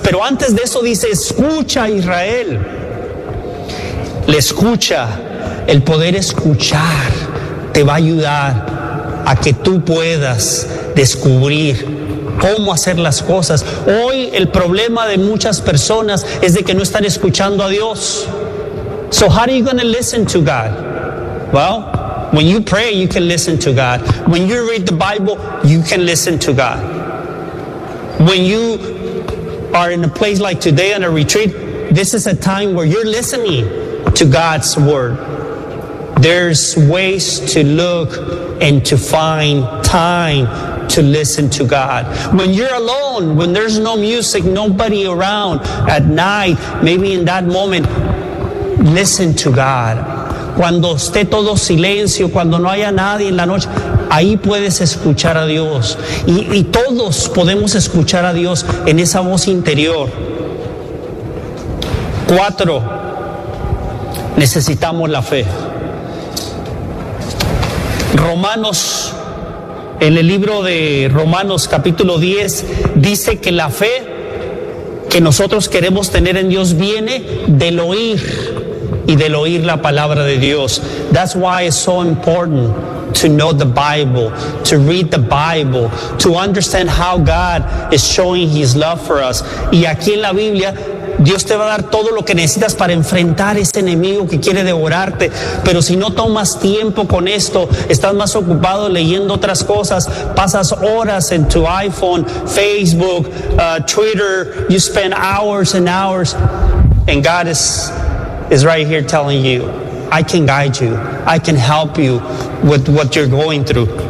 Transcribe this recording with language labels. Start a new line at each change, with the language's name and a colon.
Spanish: Pero antes de eso dice, escucha Israel. Le escucha. El poder escuchar te va a ayudar a que tú puedas descubrir cómo hacer las cosas. Hoy el problema de muchas personas es de que no están escuchando a Dios.
English: So how are you going to listen to God? Well, when you pray, you can listen to God. When you read the Bible, you can listen to God. When you are in a place like today on a retreat, this is a time where you're listening to God's word. There's ways to look and to find time to listen to God. When you're alone, when there's no music, nobody around at night, maybe in that moment, listen to God.
Spanish: Cuando esté todo silencio, cuando no haya nadie en la noche, ahí puedes escuchar a Dios. Y todos podemos escuchar a Dios en esa voz interior. Cuatro, necesitamos la fe. Romanos, en el libro de Romanos capítulo 10, dice que la fe que nosotros queremos tener en Dios viene del oír y del oír la palabra de Dios.
English: That's why it's so important to know the Bible, to read the Bible, to understand how God is showing His love for us.
Spanish: Y aquí en la Biblia, Dios te va a dar todo lo que necesitas para enfrentar ese enemigo que quiere devorarte. Pero si no tomas tiempo con esto, estás más ocupado leyendo otras cosas, pasas horas en tu iPhone, Facebook, Twitter,
English: you spend hours and hours, and God is right here telling you, I can guide you, I can help you with what you're going through.